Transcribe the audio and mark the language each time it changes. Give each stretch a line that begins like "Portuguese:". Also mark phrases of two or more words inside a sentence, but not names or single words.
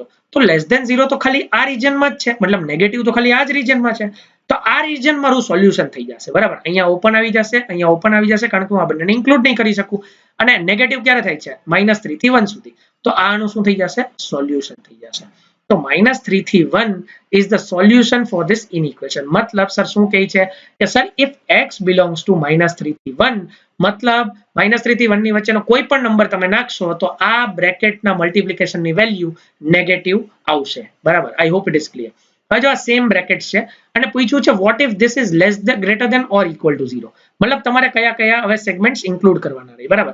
Gujarati: તો
English: less than
Gujarati: 0 તો ખાલી આ રીજનમાં જ છે, મતલબ નેગેટિવ તો ખાલી આ જ રીજનમાં છે. તો આ રીજન મારું સોલ્યુશન થઈ જશે. બરાબર, અહીંયા ઓપન આવી જશે, અહીંયા ઓપન આવી જશે, કારણ કે હું આ બંનેને ઇન્ક્લુડ નહીં કરી શકું. અને નેગેટિવ ક્યારે થાય છે? -3 થી 1 સુધી. તો આનું શું થઈ જશે? સોલ્યુશન થઈ જશે. તો -3 થી 1
English: is the solution for this inequation.
Gujarati: મતલબ સર શું કહે છે કે સર
English: if x belongs to
Gujarati: -3 થી 1, મતલબ -3 થી 1 ની વચ્ચેનો કોઈ પણ નંબર તમે નાખશો તો આ બ્રેકેટના મલ્ટિપ્લિકેશનની વેલ્યુ નેગેટિવ આવશે.
English: બરાબર, I hope it is clear.
Gujarati: હવે જો આ સેમ બ્રેકેટ્સ છે અને પૂછ્યું છે
English: what if this is greater than or equal to
Gujarati: 0, મતલબ તમારે કયા કયા હવે સેગમેન્ટ્સ ઇન્ક્લુડ કરવાના રહે, બરાબર.